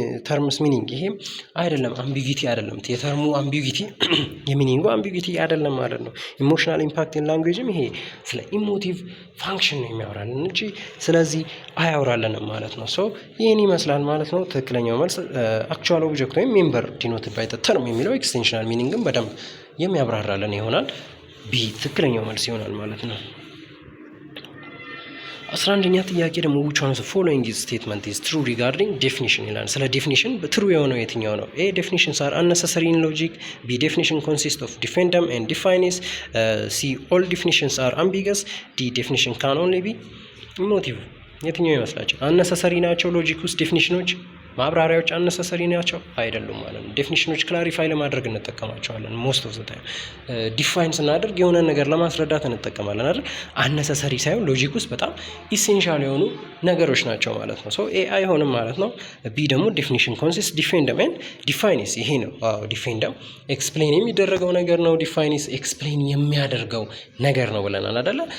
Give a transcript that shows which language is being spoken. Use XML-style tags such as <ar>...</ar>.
<am>ተርምስ ሚኒንግ ይሄ አይደለም። አምቢጊቲ አይደለም። የተርሙ አምቢጊቲ የሚኒንጉ አምቢጊቲ አይደለም ማለት ነው። ኢሞሽናል ኢምፓክት ኢን ላንጉዌጅም ይሄ ስለ ኢሞቲቭ ፋንክሽን ነው የሚያወራልን እንጂ ስለዚህ አያወራልንም ማለት ነው። ሶ ይህን ይመስላል ማለት ነው። ትክክለኛው መልስ አክቹዋል ኦብጀክት ወይም ሜምበር ዲኖትድ ባይ ዘ ተርም የሚለው ኤክስቴንሽናል ሚኒንግን በደንብ የሚያብራራልን ይሆናል። ቢ ትክክለኛው መልስ ይሆናል ማለት ነው።</am> <en>11ኛ ጥያቄ ደግሞ which one of the following statement is true regarding definition</en> <am>ይላል። ስለ ዴፊኒሽን ትሩ የሆነው የትኛው ነው?</am> <en>ኤ definitions are unnecessary in logic, B definition consists of defendum and definis, C all definitions are ambiguous, D definition can only be emotive።</en> <am>የትኛው ይመስላችሁ? አነሰሰሪ ናቸው ሎጂክ ውስጥ ዴፊኒሽኖች ማብራሪያዎች አነሰሰሪ ናቸው አይደሉም ማለት ነው። ዴፊኒሽኖች ክላሪፋይ ለማድረግ እንጠቀማቸዋለን። ሞስት ኦፍ ዘ ታይም ዲፋይን ስናደርግ የሆነ ነገር ለማስረዳት እንጠቀማለን አይደል? አነሰሰሪ ሳይሆን ሎጂክ ውስጥ በጣም ኢሴንሻል የሆኑ ነገሮች ናቸው ማለት ነው። ሶ ኤ አይሆንም ማለት ነው። ቢ ደግሞ ዴፊኒሽን ኮንሲስት ዲፌንደም ኤንድ ዲፋይኒስ ይሄ ነው። ዲፌንደም ኤክስፕሌን የሚደረገው ነገር ነው። ዲፋይኒስ ኤክስፕሌን የሚያደርገው ነገር ነው ብለናል አይደለ?</am>